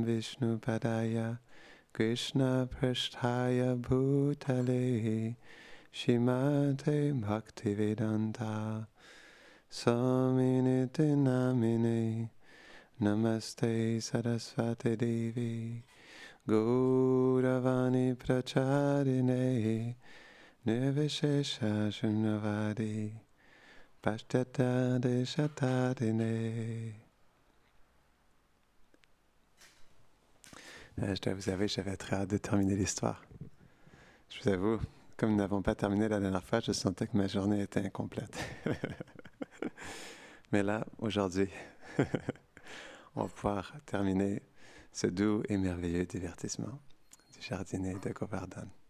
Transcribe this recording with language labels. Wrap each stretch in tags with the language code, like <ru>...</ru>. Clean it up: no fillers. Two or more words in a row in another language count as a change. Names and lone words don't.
<sa>Vishnu Padaya Krishna Prasthaya Bhutale Shrimate Bhaktivedanta Swaminiti Namine Namaste Saraswati Devi Gauravani Pracharine Nirvishesha Shunyavadi Pashtata Deshatadine.</sa> <fr>Je dois vous avouer, j'avais très hâte de terminer l'histoire. Je vous avoue, comme nous n'avons pas terminé la dernière fois, je sentais que ma journée était incomplète. Mais là, aujourd'hui, on va pouvoir terminer ce doux et merveilleux divertissement du jardinier de Govardhan.</fr>